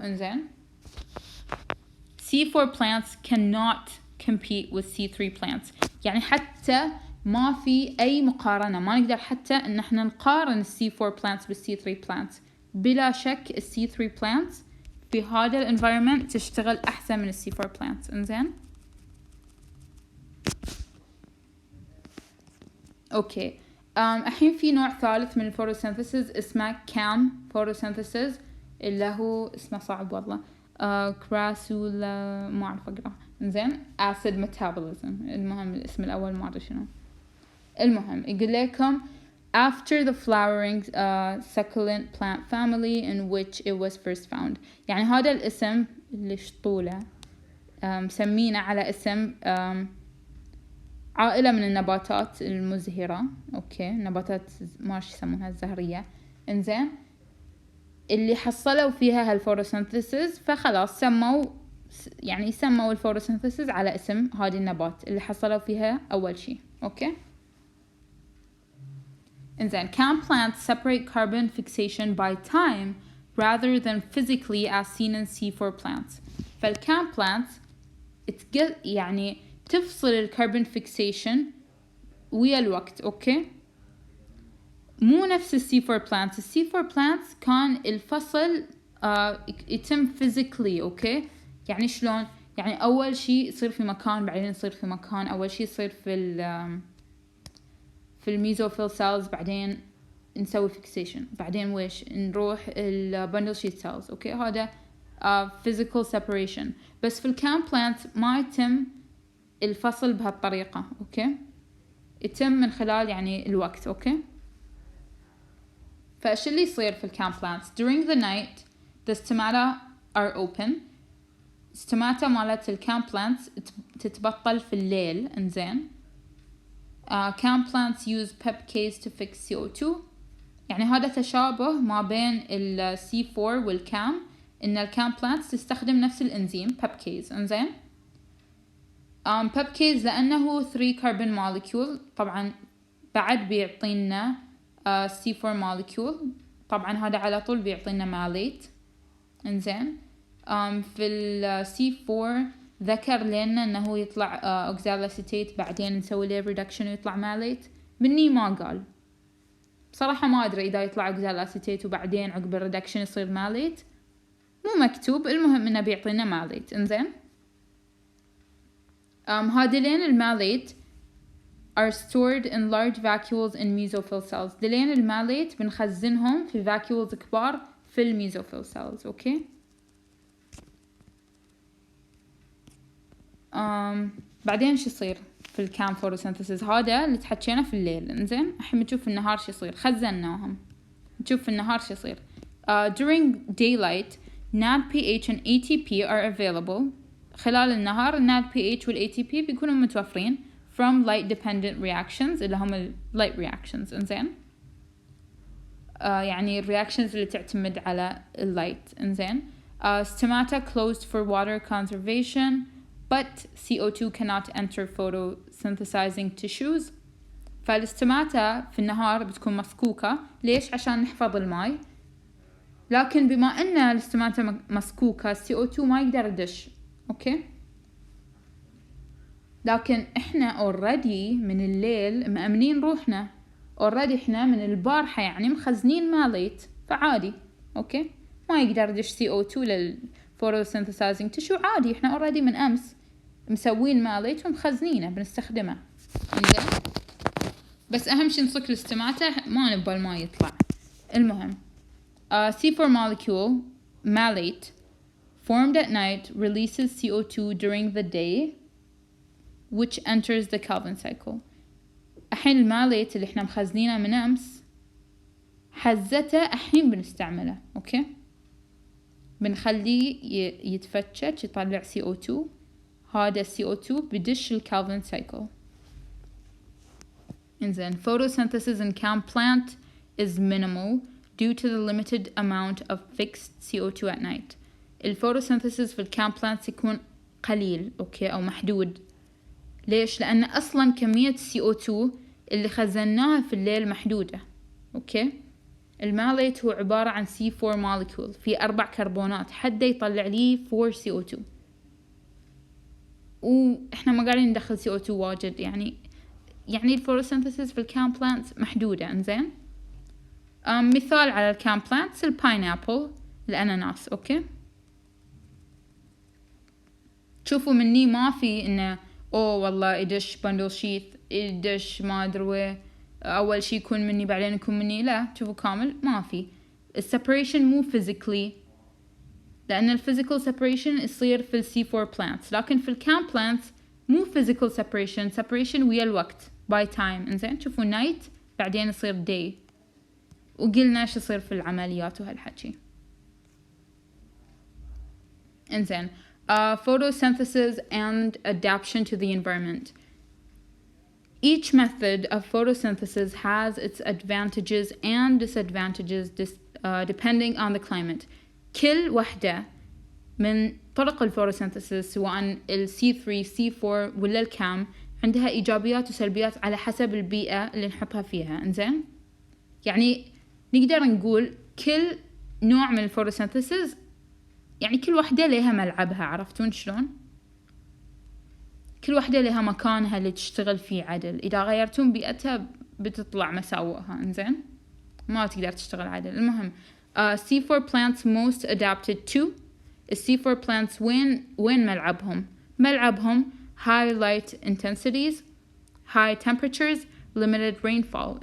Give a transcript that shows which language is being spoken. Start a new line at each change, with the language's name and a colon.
English: إنزين C4 plants cannot compete with C3 plants.
Arabic: يعني حتى ما في أي مقارنة. ما نقدر حتى إن إحنا نقارن C4 plants بالC3 plants. بلا شك C3 plants في هذا الانفايرمنت تشتغل أحسن من C4 plants. إنزين أوكي. الحين في نوع ثالث من الفوتوسينثيسيس اسمه كام فوتوسينثيسيس اللي هو اسمه صعب والله. كراسولا ما أعرف أقرأ
English: إنزين acid metabolism.
Arabic: المهم الاسم الأول ما أدري شنو. المهم يقول لكم
English: after the flowering succulent plant family in which it was first found.
Arabic: يعني هذا الاسم اللي شطوله مسمينه على اسم عائلة من النباتات المزهرة. أوكي، نباتات ما يسمونها الزهرية. إنزين اللي حصلوا فيها هالفوتوسينثيسيس، فخلاص سموا الفوتوسينثيسيس على اسم هذه النبات اللي حصلوا فيها أول شيء. أوكي.
English: إنزين can plants separate carbon fixation by time rather than physically as seen in C4 plants.
Arabic: فالcam plants يعني تفصل الكربون فيكسيشن ويا الوقت. أوكي، مو نفس السي 4 plants. السي 4 plants كان الفصل يتم physically. أوكي، يعني شلون؟ يعني أول شيء يصير في مكان، بعدين يصير في مكان. أول شيء يصير في الميزوفيل سيلز، بعدين نسوي فيكسيشن، بعدين ويش نروح البندل شيت سيلز. أوكي، هذا physical separation. بس في الكام بلانت ما يتم الفصل بهالطريقة. أوكي، يتم من خلال يعني الوقت. أوكي، فإيش اللي يصير في الكام بلانتس؟
English: during the night the stomata are open.
Arabic: stomata مالت الكام بلانتس تتبطل في الليل.
English: إنزين cam plants use pepcase to fix CO2.
Arabic: يعني هذا تشابه ما بين ال C4 والكام، إن الكام plants تستخدم نفس الإنزيم pepcase. إنزين pepcase لأنه
English: 3 carbon molecule،
Arabic: طبعا بعد بيعطينا C4 molecule. طبعا هذا على طول بيعطينا malate. إنزين في ال C4 ذكر لنا انه يطلع اوكزالاسيتيت، بعدين نسوي له ريدكشن ويطلع ماليت. مني ما قال بصراحة، ما ادري اذا يطلع اوكزالاسيتيت وبعدين عقب الريدكشن يصير ماليت، مو مكتوب. المهم انه بيعطينا ماليت. انزين هادلين الماليت
English: are stored in large vacuoles in mesophyll cells.
Arabic: دلين الماليت بنخزنهم في vacuoles كبار في الميزوفيل cells. اوكي، بعدين شو يصير في الكام فوتوسينثيسيس؟ هذا اللي تحكينا في الليل. انزين الحين بنشوف في النهار شو يصير. خزناهم، نشوف في النهار شو يصير.
English: during daylight NADPH and ATP are available.
Arabic: خلال النهار NADPH وال ATP بيكونوا متوفرين
English: from light dependent reactions
Arabic: اللي هم ال
English: light reactions.
Arabic: انزين يعني reactions اللي تعتمد على الlight.
English: انزين stomata closed for water conservation but CO2 cannot enter photosynthesizing tissues.
Arabic: فالاستماتة في النهار بتكون مسكوكة. ليش؟ عشان نحفظ الماء. لكن بما أن الاستماتة مسكوكة CO2 ما يقدر يدش. أوكي، لكن إحنا already من الليل مأمنين روحنا. already إحنا من البارحة يعني مخزنين ماليت، فعادي. أوكي، ما يقدر يدش CO2 للphotosynthesizing tissue. عادي، إحنا already من أمس مسوين ماليت ومخزنينه بنستخدمه. إنزين بس أهم شي نصك الاستماتة، ما نبغى الماء يطلع.
English: المهم C4 molecule malate formed at night releases CO2 during the day which enters the Calvin cycle.
Arabic: الحين الماليت اللي احنا مخزنينه من أمس حزته الحين بنستعمله. أوكي، بنخليه يتفتش يطلع CO2. هذا CO2 بدش الكالفن cycle.
English: إنزين photosynthesis in cam plant is minimal due to the limited amount of fixed CO2 at night.
Arabic: الفوتوسينثيسيس في الكام plants يكون قليل. أوكي، أو محدود. ليش؟ لأن أصلا كمية CO2 اللي خزناها في الليل محدودة. أوكي، الماليت هو عبارة عن C4 molecule في 4 كربونات، حده يطلع لي 4 CO2، وإحنا ما قاعدين ندخل CO2 واجد. يعني الفوتوسينثيسيس في الكام plants محدودة. إنزين مثال على الكام plants الباينابل، الأناناس. أوكي، تشوفوا مني ما في إنه والله يدش بندل شيت، يدش ما أدري وين، أول شي يكون مني بعدين يكون مني. لا، تشوفوا كامل ما في. السيبريشن مو physically لأن الفيزيكال separation يصير في C4 plants، لكن في الكام plants مو physical separation ويا الوقت
English: by time.
Arabic: إنزين شوفوا night بعدين يصير day، وقلنا ايش يصير في العمليات وهالحكي.
English: إنزين photosynthesis and adaptation to the environment. Each method of photosynthesis has its advantages and disadvantages depending on the climate.
Arabic: كل وحدة من طرق الفوتوسينثيسيس سواء ال C3 C4 ولا الكام عندها إيجابيات وسلبيات على حسب البيئة اللي نحطها فيها. إنزين يعني نقدر نقول كل نوع من الفوتوسينثيسيس يعني كل وحدة لها ملعبها، عرفتون شلون؟ كل وحدة لها مكانها اللي تشتغل فيه عدل، إذا غيرتون بيئتها بتطلع مساوئها. إنزين ما تقدر تشتغل عدل.
English: المهم C4 plants most adapted to. C4 plants
Arabic: وين ملعبهم
English: high light intensities, high temperatures, limited rainfall.